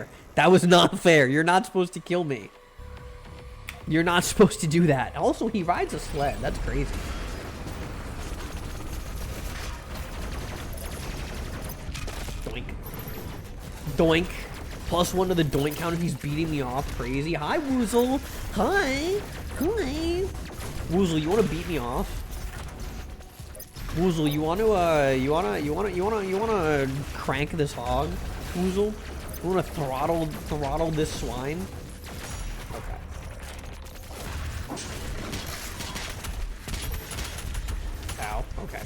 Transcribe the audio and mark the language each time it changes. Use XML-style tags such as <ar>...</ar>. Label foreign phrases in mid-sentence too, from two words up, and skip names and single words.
<en>You're not supposed to kill me. You're not supposed to do that. Also, he rides a sled. That's crazy. Doink. +1 to the doink count if he's beating me off. Crazy. Hi, Woozle. Hi. Woozle, you want to beat me off? Woozle, you want to crank this hog? Woozle, you want to throttle this swine? Okay. Ow. Okay.</en>